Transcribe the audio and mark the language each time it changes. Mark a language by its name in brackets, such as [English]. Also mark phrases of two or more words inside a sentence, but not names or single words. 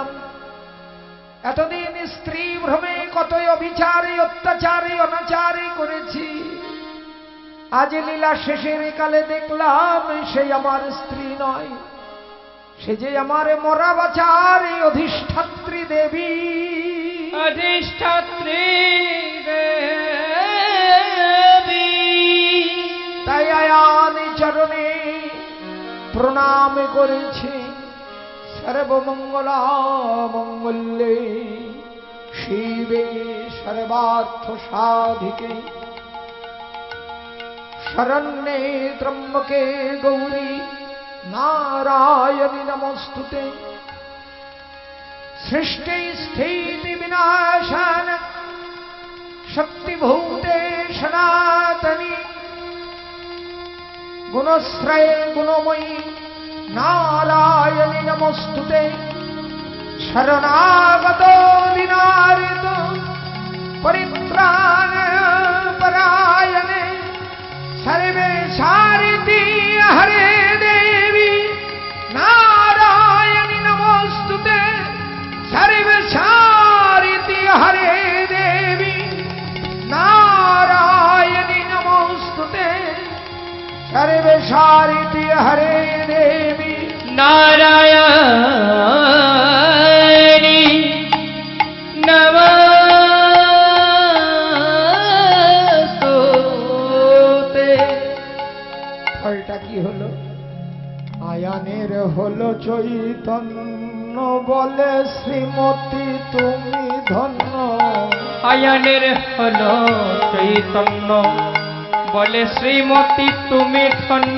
[Bangla] এতদিন স্ত্রী ভ্রমে কতই অবিচারে অত্যাচারে অনাচারে করেছি, আজ লীলা শেষের কালে দেখলাম সেই আমার স্ত্রী নয়, সে যে আমার মরা বাচার অধিষ্ঠাত্রী দেবী। অধিষ্ঠাত্রী দেবী। তাই আয়ান চরণে প্রণাম করেছি। [Sanskrit] সর্বমঙ্গলা মঙ্গলে শিবে সর্বার্থ সাধিকে, শরণ্যে ত্রম্বকে গৌরী নারায়ণী নমস্তুতে। সৃষ্টি স্থিতি বিনাশান শক্তিভূতে সনাতনী, গুণশ্রয়ে গুণময়ী নারায়ণী নমস্তুতে। শরণাগত দিনারিত পরিত্রাণ পরায়ণে, सर्वे सारिति हरे देवी नारायणी नमोस्तुते। सर्वे सारिति हरे देवी नारायणी नमोस्तुते। सर्वे सारिति हरे देवी नारायणी नमस्तुते। [Bangla] ফলটা কি হলো? আয়ানের হলো চৈতন্য, বলে শ্রীমতী তুমি ধন্য। আয়ানের হলো চৈতন্য, বলে শ্রীমতী তুমি ধন্য।